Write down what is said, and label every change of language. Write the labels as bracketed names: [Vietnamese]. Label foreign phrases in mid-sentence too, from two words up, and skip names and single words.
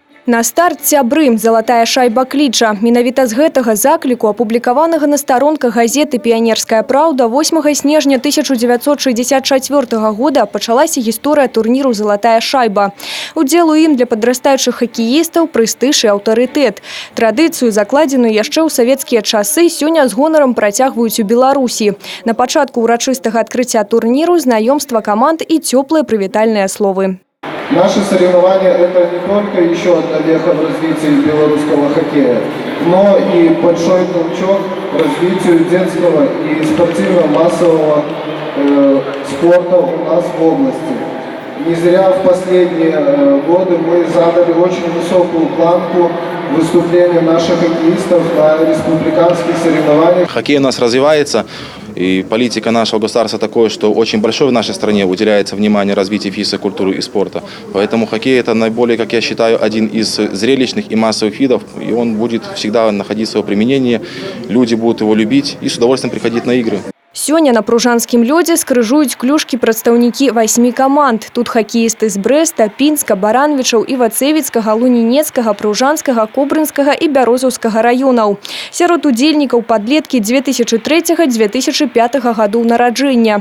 [Belarusian] На старт сябры «Залатая шайба кліча». Менавіта з гэтага закліку, апублікаванага на старонках газеты «Піянерская праўда», 8 снежня 1964 года пачалася гісторыя турніру «Залатая шайба». Удзел у ім для падрастаючых хакеістаў прэстыж і аўтарытэт. Традыцыю, закладзеную яшчэ ў савецкія часы, сёння з гонарам працягваюць у Беларусі. На пачатку ўрачыстага адкрыцця турніру знаёмства каманд і цёплыя прывітальныя словы. [Russian] Наши соревнования – это не только еще одна веха в развитии белорусского хоккея, но и большой толчок к развитию детского и спортивно-массового спорта у нас в области. Не зря в последние годы мы задали очень высокую планку выступления наших хоккеистов на республиканских соревнованиях. Хоккей у нас развивается, и политика нашего государства такое, что очень большое в нашей стране уделяется внимание развитию физической культуры и спорта. Поэтому хоккей – это наиболее, как я считаю, один из зрелищных и массовых видов, и он будет всегда находить свое применение, люди будут его любить и с удовольствием приходить на игры. [Belarusian] Сёння на пружанскім лёдзе скрыжуюць клюшкі прадстаўнікі 8 каманд. Тут хакеісты з Брэста, Пінска, Баранавічаў, Івацэвіцкага, Лунінецкага, Пружанскага, Кобрынскага і Бярозаўскага раёнаў. Сярод удзельнікаў падлеткі 2003-2005 гадоў нараджэння.